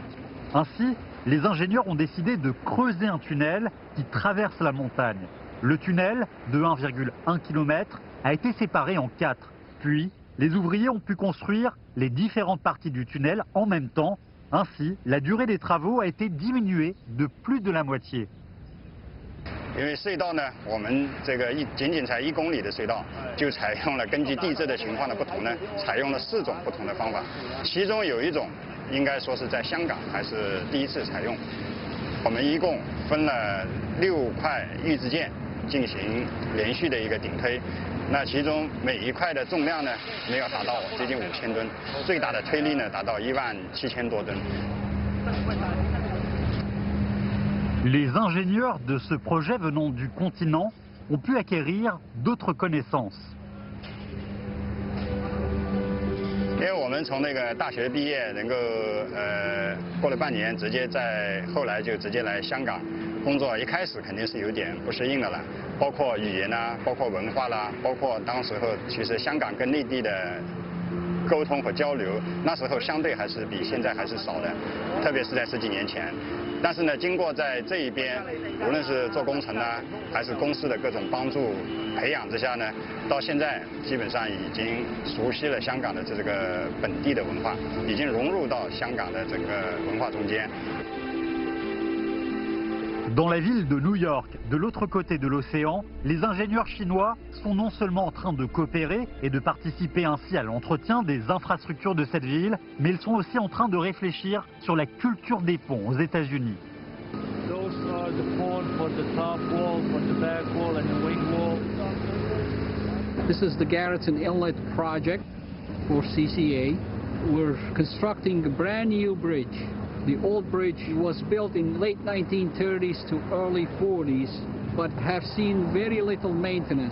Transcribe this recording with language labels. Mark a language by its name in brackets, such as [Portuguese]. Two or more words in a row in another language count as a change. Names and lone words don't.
[French] Ainsi, les ingénieurs ont décidé de creuser un tunnel qui traverse la montagne. Le tunnel, de 1,1 km, a été séparé en 4. Puis, les ouvriers ont pu construire les différentes parties du tunnel en même temps. Ainsi, la durée des travaux a été diminuée de plus de la moitié. [Chinese] 因为隧道呢，我们这个仅仅才1公里的隧道，就采用了根据地质的情况的不同呢，采用了4种不同的方法，其中有一种应该说是在香港还是第一次采用。我们一共分了6块预制件进行连续的一个顶推，那其中每一块的重量呢没有达到接近5000吨，最大的推力呢达到17000多吨。 [French] Les ingénieurs de ce projet venant du continent ont pu acquérir d'autres connaissances. [Chinese] 因为我们从那个大学毕业，能够过了半年，后来就直接来香港工作。一开始肯定是有点不适应的了，包括语言啦，包括文化啦，包括当时候其实香港跟内地的沟通和交流，那时候相对还是比现在还是少的，特别是在10几年前。但是呢，经过在这一边，无论是做工程呢，还是公司的各种帮助培养之下呢，到现在基本上已经熟悉了香港的这个本地的文化，已经融入到香港的整个文化中间。 [French] Dans la ville de New York, de l'autre côté de l'océan, les ingénieurs chinois sont non seulement en train de coopérer et de participer ainsi à l'entretien des infrastructures de cette ville, mais ils sont aussi en train de réfléchir sur la culture des ponts aux États-Unis. [English] This is the Garrettson Inlet project for CCA. We're constructing a brand new bridge. The old bridge was built in late 1930s to early 40s, but have seen very little maintenance.